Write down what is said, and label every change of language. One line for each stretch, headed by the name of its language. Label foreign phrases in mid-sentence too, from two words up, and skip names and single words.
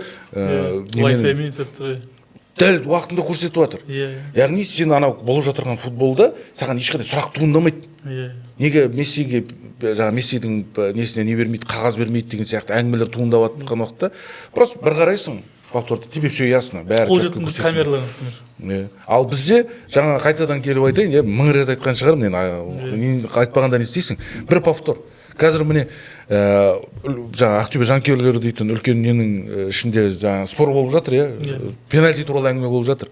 Kazakh: Wi-Fi-мен сәптір. Дәл уақытында көрсетіп жатыр. Яғни сен анау болып жатырған футболда саған ешқандай сұрақ туындамайды. Неге Мессиге жаңа Мессидің несіне не бермейді, қағаз бермейді деген сияқты әңгімелер туындап жатқан уақытта просто бір қарайсың, повторда
Russian: тебе все ясно,
Kazakh: бәрі қолжетімді камералар. Ал бізде жаңа қайтадан келіп айтайын, 1000 рет айтқан шығармын, мен айтпағанда не істейсің? Бір повтор. Қазір міне жаңа Ақтөбе жанкүйерлері дейтін үлкен ненің ішінде жаңа спор болып жатыр, пенальти туралы әңгіме болып жатыр.